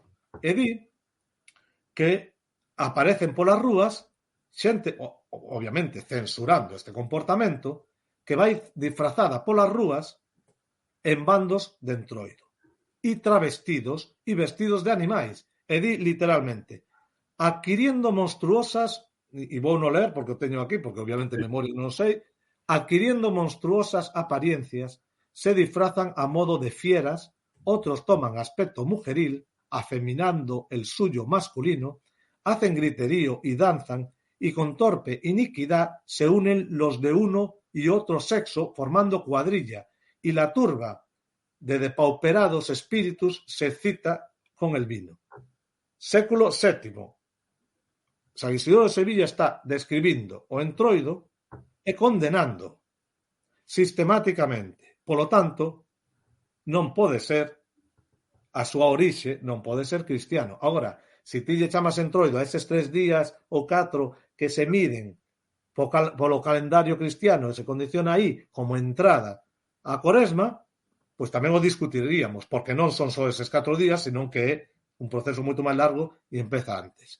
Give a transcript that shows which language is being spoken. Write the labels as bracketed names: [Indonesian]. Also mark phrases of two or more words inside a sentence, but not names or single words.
[Galician] E di que aparecen polas rúas xente, obviamente censurando este comportamento, que vai disfrazada polas rúas en bandos de entroido e travestidos e vestidos de animais. E di literalmente, [Spanish] adquiriendo monstruosas, [Galician] e vou non ler porque o teño aquí, porque obviamente memoria non sei, [Spanish] adquiriendo monstruosas apariencias, se disfrazan a modo de fieras, otros toman aspecto mujeril, afeminando el suyo masculino, hacen griterío y danzan, y con torpe iniquidad se unen los de uno y otro sexo formando cuadrilla, y la turba de depauperados espíritus se excita con el vino. [Galician] Século VII. San Isidoro de Sevilla está describindo o entroido e condenando sistemáticamente. Polo tanto, non pode ser a súa orixe, non pode ser cristiano. Agora, se ti lle chamas entroido a eses 3 días ou 4 que se miden polo calendario cristiano e se condiciona aí como entrada a Cuaresma, pois tamén o discutiríamos, porque non son só eses 4 días, senón que é un proceso moito máis largo e empeza antes.